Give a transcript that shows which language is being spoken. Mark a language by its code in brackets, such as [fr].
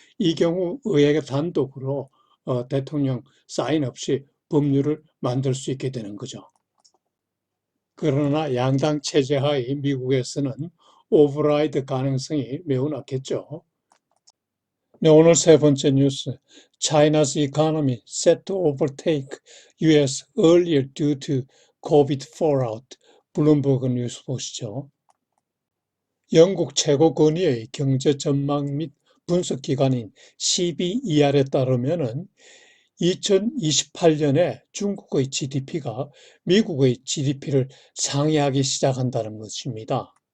[ko] 이 경우 의회가 단독으로 대통령 사인 없이 법률을 만들 수 있게 되는 거죠. 그러나 양당 체제하의 미국에서는 오버라이드 가능성이 매우 낮겠죠. 네, 오늘 세 번째 뉴스. [en] China's economy set to overtake US earlier due to COVID fallout. [ko] 블룸버그 뉴스 보시죠. 영국 최고 권위의 경제 전망 및 분석 기관인 CBER에 따르면은 2028년에 중국의 GDP가 미국의 GDP를 상회하기 시작한다는 것입니다.